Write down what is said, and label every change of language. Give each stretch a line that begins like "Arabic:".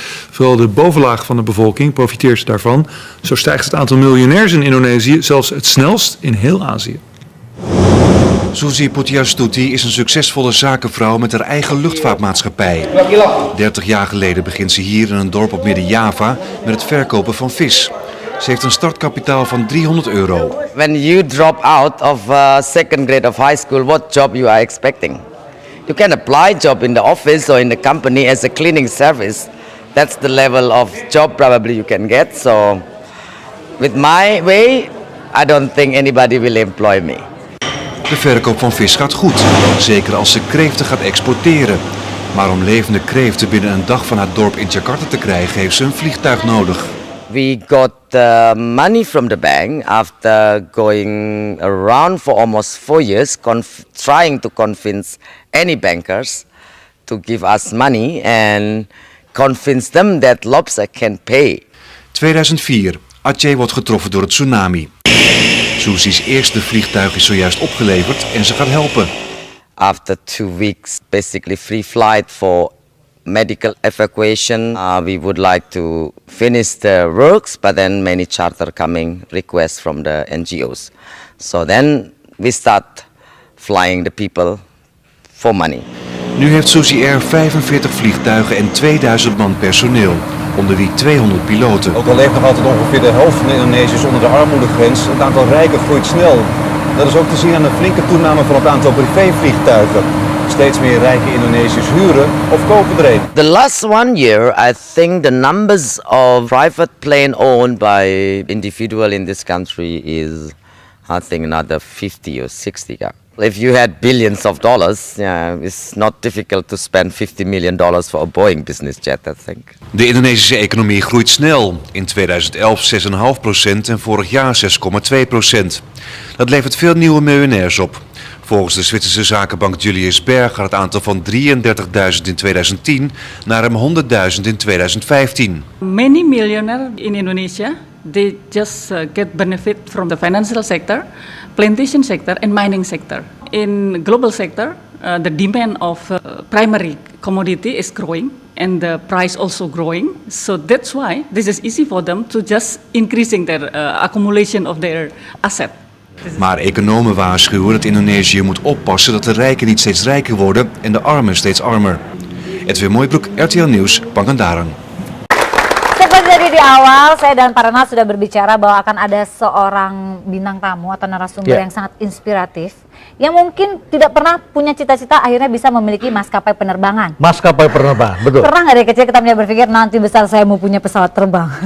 Dutch: Vooral de bovenlaag van de bevolking profiteert daarvan. Zo stijgt het aantal miljonairs in Indonesië zelfs het snelst in heel Azië. Susi Pujiastuti is een succesvolle zakenvrouw met haar eigen luchtvaartmaatschappij. 30 jaar geleden begint ze hier in een dorp op Midden-Java met het verkopen van vis. Ze heeft een startkapitaal van €300.
English: When you drop out of second grade of high school, what job you are expecting? You can apply job in the office or in the company as a cleaning service. That's the level of job probably you can get. So with my way, I don't think anybody will employ me.
Dutch: De verkoop van vis gaat goed, zeker als ze kreeften gaat exporteren. Maar om levende kreeften binnen een dag van haar dorp in Jakarta te krijgen, heeft ze een vliegtuig nodig.
English: We got money from the bank after going around for almost 4 years, trying to convince any bankers to give us money and convince them that Lobster can pay.
Dutch: 2004. Aceh wordt getroffen door het tsunami. Susi's eerste vliegtuig is zojuist opgeleverd en ze gaat helpen.
English: After 2 weeks, basically free flight for medical evacuation. We would like to finish the works, but then many charter coming requests from the NGOs. So then we start flying the people for money.
Dutch: Nu heeft Susi Air 45 vliegtuigen en 2000 man personeel, onder wie 200 piloten. Ook al leeft nog altijd ongeveer de helft van de Indonesiërs onder de armoedegrens, het aantal rijken groeit snel. Dat is ook te zien aan een flinke toename van het aantal privévliegtuigen. Steeds meer rijke Indonesiërs huren of kopen er een.
English: The last 1 year, I think the numbers of private plane owned by individual in this country is, I think, another 50 or 60. Yeah. If you had billions of dollars, it's not difficult to spend $50 million for a Boeing business jet, I think.
Dutch: De Indonesische economie groeit snel. In 2011 6,5% en vorig jaar 6,2%. Dat levert veel nieuwe miljonairs op. Volgens de Zwitserse zakenbank Julius Baer gaat het aantal van 33.000 in 2010 naar ruim 100.000 in 2015.
English: Many millionaires in Indonesia, they just get benefit from the financial sector, plantation sector and mining sector. In global sector, the demand of primary commodity is growing and the price also growing. So that's why this is easy for them to just increasing their accumulation of their asset.
Dutch: Maar economen waarschuwen dat Indonesië moet oppassen dat de rijken niet steeds rijker worden en de armen steeds armer. Edwin Mooibroek, RTL Nieuws, Pangandaran.
Indonesian: Seperti tadi di awal, saya dan Parana sudah berbicara bahwa akan ada seorang bintang tamu atau narasumber yang sangat inspiratif, yang mungkin tidak pernah punya cita-cita akhirnya bisa memiliki maskapai penerbangan. Maskapai penerbangan, betul. Pernah nggak dari kecil kita berpikir nanti besar saya mau punya pesawat terbang?